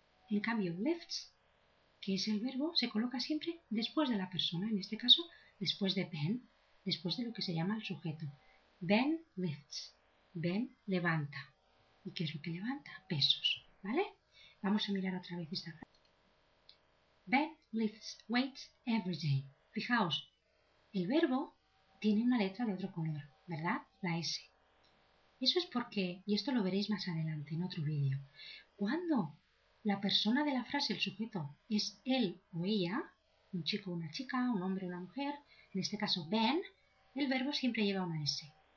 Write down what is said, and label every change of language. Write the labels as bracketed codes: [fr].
[es] En cambio, lifts, que es el verbo, se coloca siempre después de la persona, en este caso después de Ben, después de lo que se llama el sujeto. Ben lifts, Ben levanta. ¿Y qué es lo que levanta? Pesos, ¿vale? Vamos a mirar otra vez esta frase. [en] Ben lifts weights every day. [es] Fijaos, el verbo tiene una letra de otro color, ¿verdad? La S. Eso es porque, y esto lo veréis más adelante en otro vídeo, cuando la persona de la frase, el sujeto, es él o ella, un chico o una chica, un hombre o una mujer, en este caso Ben, el verbo siempre lleva una S.